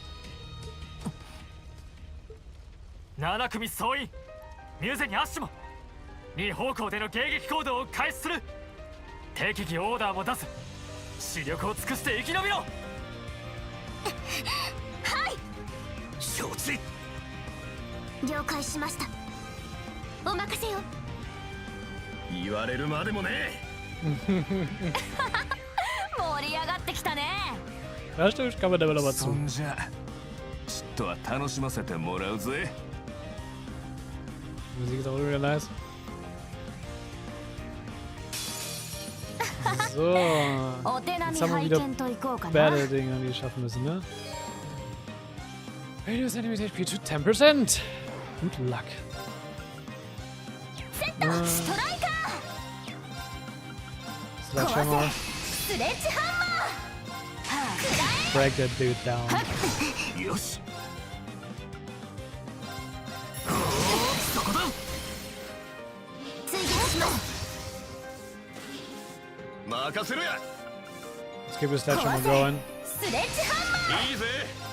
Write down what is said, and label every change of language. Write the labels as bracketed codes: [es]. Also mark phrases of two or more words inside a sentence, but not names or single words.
[ja] わ7組総員ミューゼにアッシュも2方向での迎撃行動を開始する適宜オーダーも出す視力を尽くして生き延びろはい承知了解しましたお任せよ言われるまでもね盛り上がってきたね [de] Ja, stimmt, kann man da mal [ja] そ [de] zu. [ja] んじゃちっとは楽しませてもらうぜ [de] Musik ist auch wieder nice. So. Jetzt haben wir wieder Battle-Dinger, die schaffen müssen, ne? [en] Reduce enemy HP to 10%. Good luck. Sledgehammer. Break that dude down. [ja] よし追撃します [en] Let's keep his sledgehammer going. Sledgehammer!